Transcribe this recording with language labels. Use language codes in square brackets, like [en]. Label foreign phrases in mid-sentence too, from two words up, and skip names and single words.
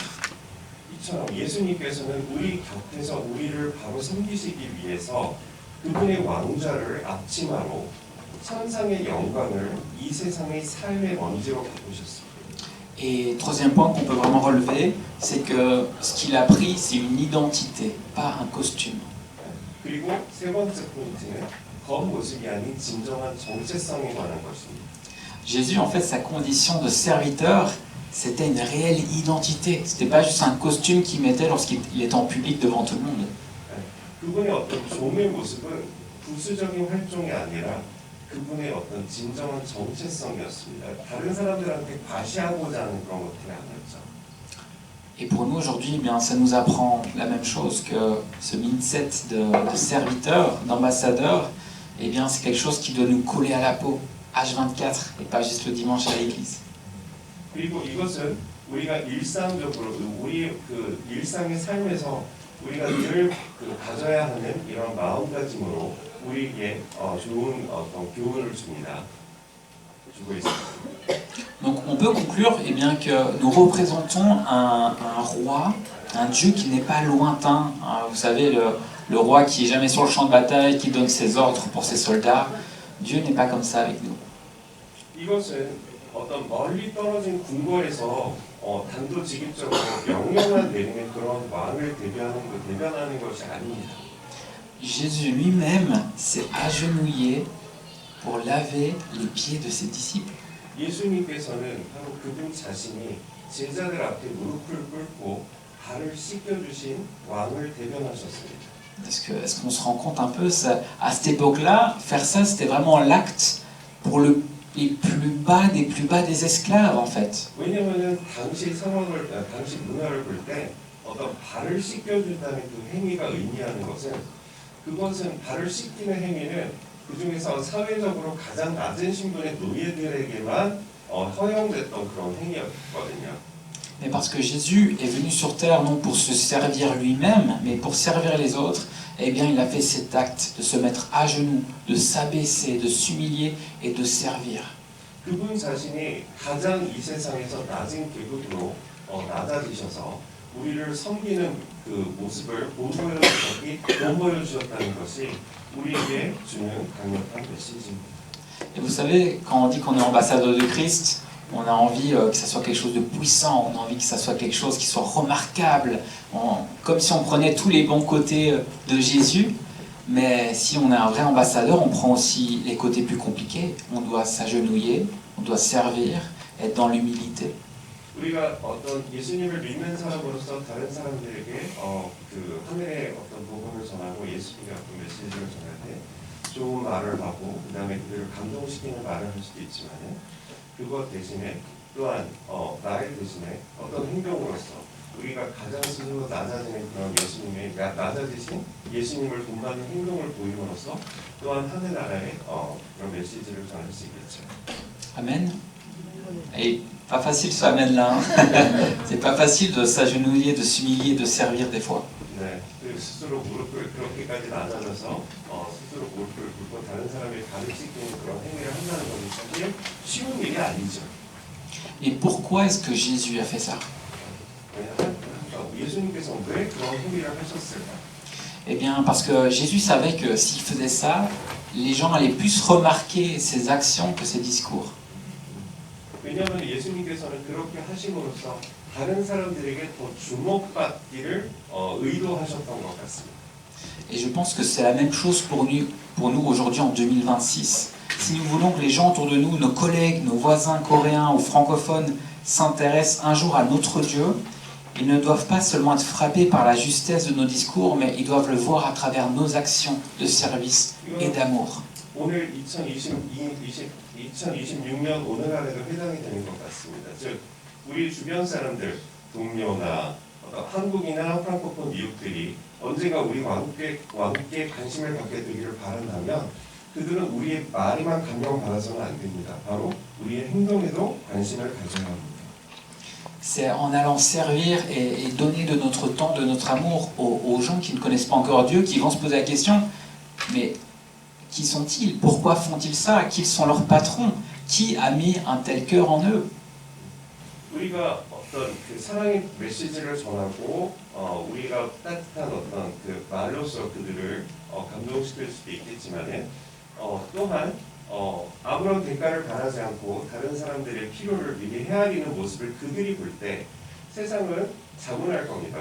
[ko] 이처럼 예수님께서는 우리 곁에서 우리를 바로 섬기시기 위해서 그분의 왕좌를 앞치마로 천상의 영광을 이 세상의 삶의 먼지로 바꾸셨습니다. [fr] Et troisième point qu'on peut vraiment relever, c'est que ce qu'il a pris, c'est une identité, pas un costume. [ko] 그리고 세 번째 포인트는 겉모습이 아닌 진정한 정체성에 관한 것입니다. [fr] Jésus, en fait, sa condition de serviteur, c'était une réelle identité. C'était pas juste un costume qu'il mettait lorsqu'il était en public devant tout le monde. [ko] 그분의 어떤 종의 모습은 부수적인 활동이 아니라 그분의 어떤 진정한 정체성이었습니다. 다른 사람들한테 과시하고자 하는 그런 것들이 아니었죠. [fr] Et pour nous aujourd'hui, eh bien, ça nous apprend la même chose que ce mindset de serviteur, d'ambassadeur. Eh bien, c'est quelque chose qui doit nous coller à la peau, H24, et pas juste le dimanche à l'église. [ko] 그리고 이것은 우리가 일상적으로 우리 그 일상의 삶에서 우리가 늘 가져야 하는 이런 마음가짐으로 우리에게 좋은 어떤 교훈을 주고 있습니다. [fr] Donc on peut conclure eh bien, que nous représentons un roi, un Dieu qui n'est pas lointain. Vous savez, le roi qui n'est jamais sur le champ de bataille, qui donne ses ordres pour ses soldats. Dieu n'est pas comme ça avec nous. [ko] 이것은 어떤 멀리 떨어진 궁궐에서 단도직입적으로 명령만 내리는 그런 왕을 대변하는 것이 아닙니다. [fr] Jésus lui-même s'est agenouillé pour laver les pieds de ses disciples. [ko] 예수님께서는 바로 그분 자신이 제자들 앞에 무릎을 꿇고 발을 씻겨주신 왕을 대변하셨습니다. [fr] Est-ce qu'on se rend compte un peu ça, à cette époque-là, faire ça, c'était vraiment l'acte pour les plus bas des esclaves, en fait. [ko] 왜냐하면 당시 상황을, 당시 문화를 볼 때 어떤 발을 씻겨준다는 그 행위가 의미하는 그것은 발을 씻기는 행위는 그 중에서 사회적으로 가장 낮은 신분의 노예들에게만 허용됐던 그런 행위였거든요. [fr] Mais parce que Jésus est venu sur terre non pour se servir lui-même, mais pour servir les autres, eh bien il a fait cet acte de se mettre à genoux, de s'abaisser, de s'humilier et de servir. [ko] 그분 자신이 가장 이 세상에서 낮은 계급으로 낮아지셔서 우리를 섬기는 그 모습을 보여주셨다는 것이 우리에게 주는 강력한 메시지입니다. [fr] Et vous savez, quand on dit qu'on est ambassadeur de Christ, on a envie que ça soit quelque chose de puissant, on a envie que ça soit quelque chose qui soit remarquable, comme si on prenait tous les bons côtés de Jésus. Mais si on est un vrai ambassadeur, on prend aussi les côtés plus compliqués. On doit s'agenouiller, on doit servir, être dans l'humilité. [ko] 우리가 어떤 예수님을 믿는 사람으로서 다른 사람들에게 그 하늘의 어떤 복음을 전하고 예수님의 어떤 메시지를 전할 때 좋은 말을 하고 그 다음에 그들을 감동시키는 말을 할 수도 있지만은 그것 대신에 또한 나의 대신에 어떤 행동으로서 우리가 가장 스스로 낮아지는 그런 예수님의 낮아지신 예수님을 본받는 행동을 보임으로써 또한 하늘나라의 그런 메시지를 전할 수 있겠죠. [fr] Amen. Et pas facile ce amen là. C'est pas facile de s'agenouiller, de s'humilier, de servir des fois. [ko] 네, 스스로 무릎을 그렇게까지 낮아져서 스스로 무릎을 꿇고 다른 사람의 발을 씻기는 그런 행위를 한다는 것은 사실 쉬운 일이 아니죠. [fr] Et pourquoi est-ce que Jésus a fait ça? [ko] 예수님께서 왜 그런 행위를 하셨을까? [fr] Eh bien, parce que Jésus savait que s'il faisait ça, les gens allaient plus remarquer ses actions que ses discours. [ko] 왜냐하면 예수님께서는 그렇게 하심으로써 다른 사람들에게 더 주목받기를 의도하셨던 것 같습니다. [fr] Et je pense que c'est la même chose pour nous aujourd'hui en 2026. Si nous voulons que les gens autour de nous, nos collègues, nos voisins coréens ou francophones s'intéressent un jour à notre Dieu, ils ne doivent pas seulement être frappés par la justesse de nos discours, mais ils doivent le voir à travers nos actions de service et d'amour. [ko] 오늘 2026년 오늘날에도 해당이 되는 것 같습니다. 즉 우리 주변 사람들, 동료나 한국이나 프랑코폰 미국들이 언젠가 우리 왕께 관심을 갖게 되기를 바란다면 그들은 우리의 말에만 감명받아서는 안 됩니다. 바로 우리의 행동에도 관심을 가져야 합니다. [fr] C'est en allant servir et donner de notre temps, de notre amour aux gens qui ne connaissent pas encore Dieu, qui vont se poser la question, mais qui sont-ils? Pourquoi font-ils ça? Qui sont leurs patrons? Qui a mis un tel cœur en eux? [ko] 우리가 어떤 그 사랑의 메시지를 전하고 우리가 따뜻한 어떤 그 말로서 그들을 감동시킬 수도 있겠지만은 또한 아무런 대가를 바라지 않고 다른 사람들의 필요를 미리 헤아리는 모습을 그들이 볼 때 세상은 자문할 겁니다.